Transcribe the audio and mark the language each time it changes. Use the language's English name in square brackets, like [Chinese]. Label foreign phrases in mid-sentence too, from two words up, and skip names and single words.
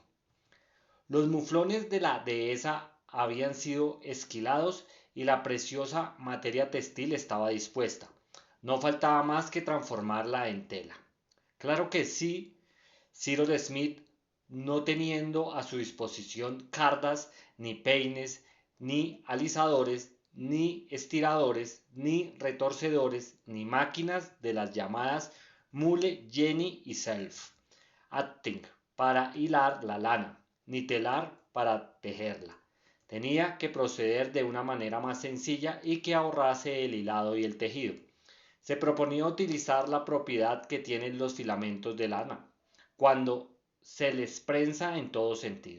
[Spanish] Los muflones de la dehesa habían sido esquilados y la preciosa materia textil estaba dispuesta. No faltaba más que transformarla en tela. Claro que sí, Cyrus Smith, no teniendo a su disposición cardas, ni peines, ni alisadores, ni estiradores, ni retorcedores, ni máquinas de las llamadas mule, jenny y [English] self acting [Spanish] para hilar la lana, ni telar para tejerla. Tenía que proceder de una manera más sencilla y que ahorrase el hilado y el tejido. Se proponía utilizar la propiedad que tienen los filamentos de lana, cuando se les prensa en todo sentido.